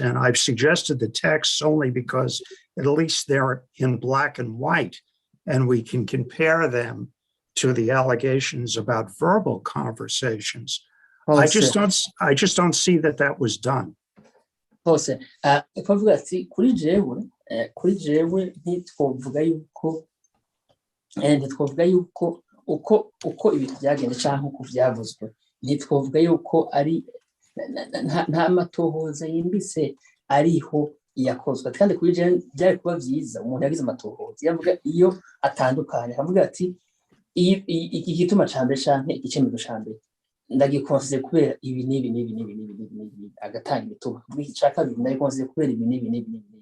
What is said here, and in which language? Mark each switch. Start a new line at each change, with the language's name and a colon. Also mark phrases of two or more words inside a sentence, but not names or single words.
English: And I've suggested the texts only because at least they're in black and white, and we can compare them to the allegations about verbal conversations. I just don't see that was done.
Rundi: Hose ikavuga ati kuri jewe ntitwovuga yuko ntitwavuga yuko uko ibintu byagenda cyangwa uko byavuzwe, ntitwavuga yuko ari nta matohoza yimbitse ariho yakozwe, kandi kuri byari kuba byiza umuntu yagize amatohoza yavuga iyo atandukanye akavuga ati iki gituma ca mbere canke igikemezo ca mbere ndagikonsize kubera ibi n'ibi n'ibi n'ibi n'ibi agatanga ibituma ca kabiri ndagikonsize kubera ibi n'ibi n'ibi n'ibi.